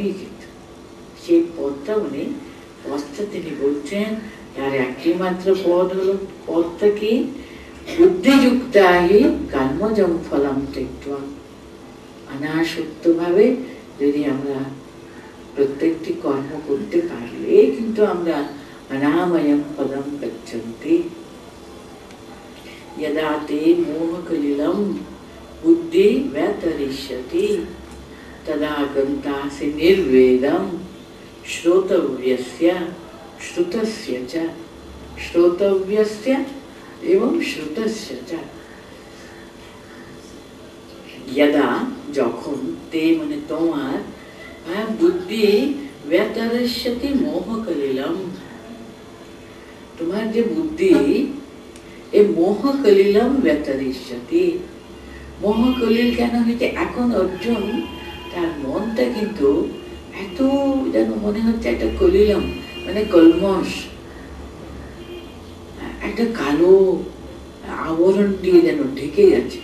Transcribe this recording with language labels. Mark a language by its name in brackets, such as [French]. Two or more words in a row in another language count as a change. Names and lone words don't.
[Bangla] কিন্তু সেই পদটা মানে পদটা তিনি বলছেন তার একটি মাত্র পদ হলো, পদটা কি? [Sanskrit] বুদ্ধিযুক্তাহি কর্মজম ফলম ত্যক্ত্বা। [Bangla] অনাসক্ত ভাবে যদি আমরা প্রত্যেকটি কর্ম করতে পারলে কিন্তু আমরা [Sanskrit] অনাময়ম পদম গচ্ছন্তি। यदा ते मोहकलिलं बुद्धि व्यतरिष्यति तदा गन्तासि निर्वेदं श्रोतव्यस्य श्रुतस्य च, श्रोतव्यस्य एवं श्रुतस्य च। [Bangla] यदा যখন তে মানে তোমার বুদ্ধি [Sanskrit] व्यतरिष्यति मोह कलिलम। [Bangla] তোমার যে বুদ্ধি এই [Sanskrit] মোহ কলিলম ব্যতরিষ্যতি। [Bangla] মোহ কলিল কেন হয়েছে? এখন অর্জুন তার মনটা কিন্তু এত যেন মনে হচ্ছে একটা কলিলম মানে কলমশ, একটা কালো আবরণ দিয়ে যেন ঢেকে গেছে।